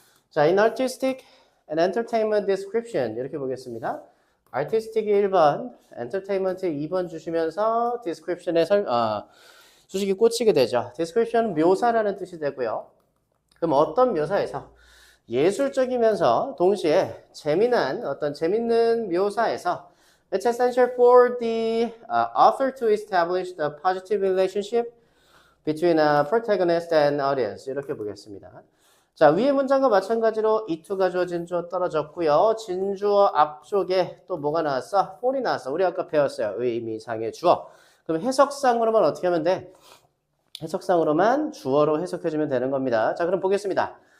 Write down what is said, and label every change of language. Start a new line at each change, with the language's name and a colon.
English: 자, in artistic and entertainment description
Korean: 이렇게 보겠습니다. artistic이 1번, entertainment 2번 주시면서 description에 수식이 꽂히게 되죠. description 묘사라는 뜻이 되고요. 그럼 어떤 묘사에서 예술적이면서 동시에 재밌는 묘사에서
English: It's essential for the author to establish the positive relationship between a protagonist and audience.
Korean: 이렇게 보겠습니다. 자, 위의 문장과 마찬가지로 이투가 주어 진주어 떨어졌고요. 진주어 앞쪽에 또 뭐가 나왔어? for이 나왔어. 우리 아까 배웠어요. 의미상의 주어. 그럼 해석상으로만 어떻게 하면 돼? 해석상으로만 주어로 해석해주면 되는 겁니다. 자, 그럼 보겠습니다.